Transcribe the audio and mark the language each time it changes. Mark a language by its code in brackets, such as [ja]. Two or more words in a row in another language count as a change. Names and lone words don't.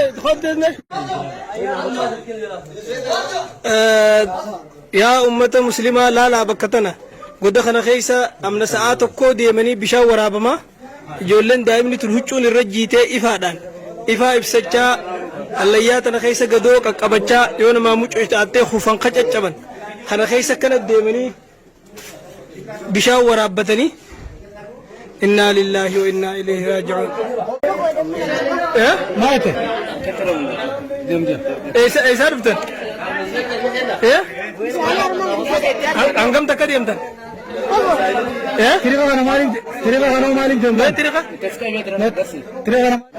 [om] yaa ummata muslimaa laalaa bakka tana godda kana keessa amna sa'aa tokkoo deemanii bishaan waraabamaa ijoolleen daa'imni tun huccuun irra jiitee ifaadhaan ifaa ibsachaa hallayyaa tana keessa gadoo qaqqabachaa yoo namaa mucuu ta'attee hufan qacaccaban kana keessa kana deemanii bishaan waraabbatanii [ar] إنا لله وإنا إليه راجعون [om] maate eessa dhuftan hangam takka deemtan Tiriqa kana maaliif deemtan? Tiriqa